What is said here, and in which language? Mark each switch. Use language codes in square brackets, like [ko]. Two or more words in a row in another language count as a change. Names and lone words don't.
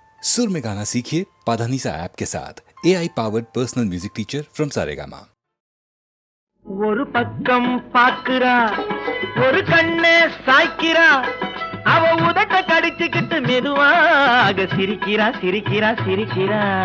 [hi] सुर में गाना सीखिए पाधानीसा ऐप के साथ [en] AI powered personal music teacher from [hi] सारेगामा। [ta] ஒரு பக்கம் பாக்குறா ஒரு கண்ணே சாய்க்கிறா அவ உதட்ட கடிச்சுக்கிட்டு மெதுவாக சிரிக்கிறா சிரிக்கிறா சிரிக்கிறா.